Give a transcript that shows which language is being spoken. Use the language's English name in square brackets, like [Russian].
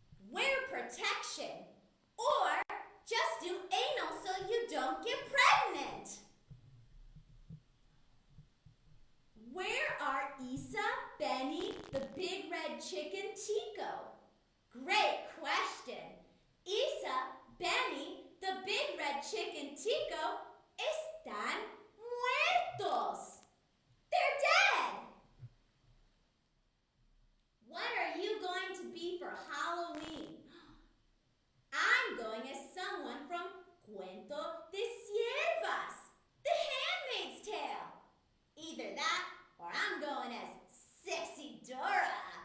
[English] Wear protection, or just do anal so you don't get pregnant. Where are Isa, Benny, the big red chicken, Tico? Great question. [Spanish] Isa, Benny, the big red chicken, Tico, están muertos. [English] They're dead. What are you going to be for Halloween? I'm going as someone from Cuento de Siervas, The Handmaid's Tale. Either that, or I'm going as Sexy Dora.